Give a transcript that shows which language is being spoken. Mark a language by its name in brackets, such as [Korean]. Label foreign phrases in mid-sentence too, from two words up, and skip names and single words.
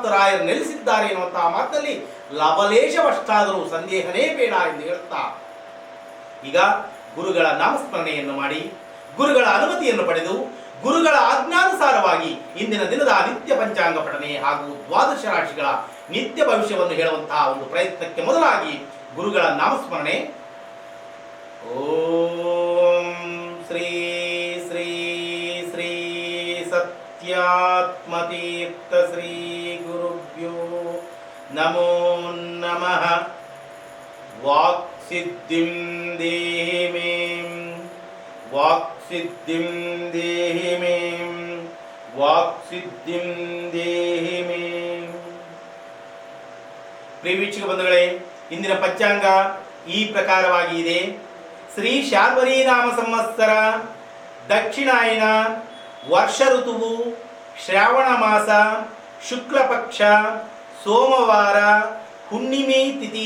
[Kannada] ರಾಯರು ನೆಲೆಸಿದ್ದಾರೆ ಎನ್ನುವಂತಹ ಮಾತಿನಲ್ಲಿ ಲವಲೇಶವಷ್ಟಾದರೂ ಸಂದೇಹನೇ ಬೇಡ ಎಂದು ಹೇಳುತ್ತಾ, ಈಗ ಗುರುಗಳ ನಾಮಸ್ಮರಣೆಯನ್ನು ಮಾಡಿ, ಗುರುಗಳ ಅನುಮತಿಯನ್ನು ಪಡೆದು, ಗುರುಗಳ ಆಜ್ಞಾನುಸಾರವಾಗಿ ಇಂದಿನ ದಿನದ ನಿತ್ಯ ಪಂಚಾಂಗ ಪಠನೆ ಹಾಗೂ ದ್ವಾದಶ ರಾಶಿಗಳ ನಿತ್ಯ ಭವಿಷ್ಯವನ್ನು ಹೇಳುವಂತಹ ಒಂದು ಪ್ರಯತ್ನಕ್ಕೆ ಮೊದಲಾಗಿ ಗುರುಗಳ ನಾಮಸ್ಮರಣೆ. [Sanskrit] ಓಂ ಶ್ರೀ ಶ್ರೀ ಶ್ರೀ ಸತ್ಯಾತ್ಮತೀರ್ಥ ಶ್ರೀ ಗುರುಭ್ಯೋ ನಮೋ ನಮಃ. ವಾಕ್ಸಿದ್ಧಿಂ ದೇಹಿ ಮೇ, ವಾಕ್ಸಿದ್ಧಿಂ ದೇಹಿ ಮೇ, ವಾಕ್ಸಿದ್ಧಿಂ ದೇಹಿ ಮೇ. [Kannada] ಪ್ರಿಯ ವೀಕ್ಷಕ ಬಂಧುಗಳೇ, ಇಂದಿನ ಪಂಚಾಂಗ ಈ ಪ್ರಕಾರವಾಗಿ ಇದೆ. ಶ್ರೀ ಶಾರ್ವರಿ ನಾಮ ಸಂವತ್ಸರ, ದಕ್ಷಿಣಾಯನ, ವರ್ಷ ಋತುವು ಶ್ರಾವಣ ಮಾಸ, ಶುಕ್ಲ ಪಕ್ಷ, ಸೋಮವಾರ, ಹುಣ್ಣಿಮೆ ತಿಥಿ.